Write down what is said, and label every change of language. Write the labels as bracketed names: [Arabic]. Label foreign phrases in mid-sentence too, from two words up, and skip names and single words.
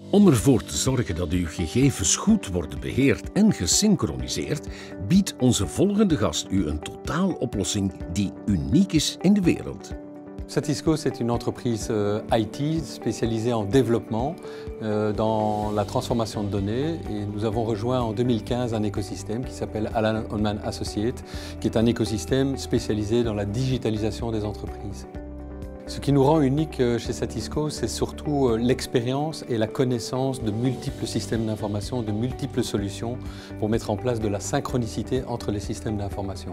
[Dutch] Om ervoor te zorgen dat uw gegevens goed worden beheerd en gesynchroniseerd, biedt onze volgende gast u een totaaloplossing die uniek is in de wereld. [French] Satisco, c'est une entreprise IT spécialisée en développement dans la transformation de données et nous avons rejoint en 2015 un écosystème qui s'appelle Alan Holman Associates, qui est un écosystème spécialisé dans la digitalisation des entreprises. Ce qui nous rend unique chez Satisco, c'est surtout l'expérience et la connaissance de multiples systèmes d'information, de multiples solutions pour mettre en place de la synchronicité entre les systèmes d'information.